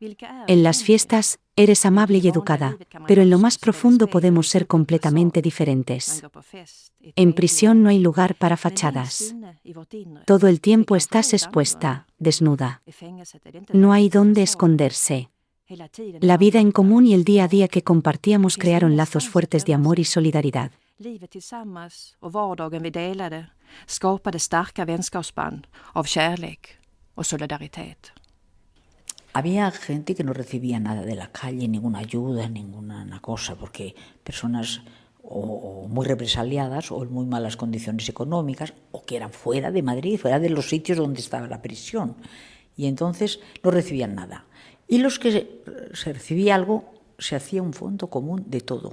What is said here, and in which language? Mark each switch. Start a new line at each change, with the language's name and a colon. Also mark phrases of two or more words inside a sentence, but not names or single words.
Spanish: En las fiestas, eres amable y educada, pero en lo más profundo podemos ser completamente diferentes. En prisión no hay lugar para fachadas. Todo el tiempo estás expuesta, desnuda. No hay dónde esconderse. La vida en común y el día a día que compartíamos crearon lazos fuertes de amor y solidaridad.
Swedish: Livet tillsammans och vardagen vi delade skapade starka vänskapsband av kärlek och solidaritet.
Spanish: Había gente que no recibía nada de la calle, ninguna ayuda, ninguna cosa, porque personas o muy represaliadas o en muy malas condiciones económicas o que eran fuera de Madrid, fuera de los sitios donde estaba la prisión. Y entonces no recibían nada. Y los que se recibía algo, se hacía un fondo común de todo.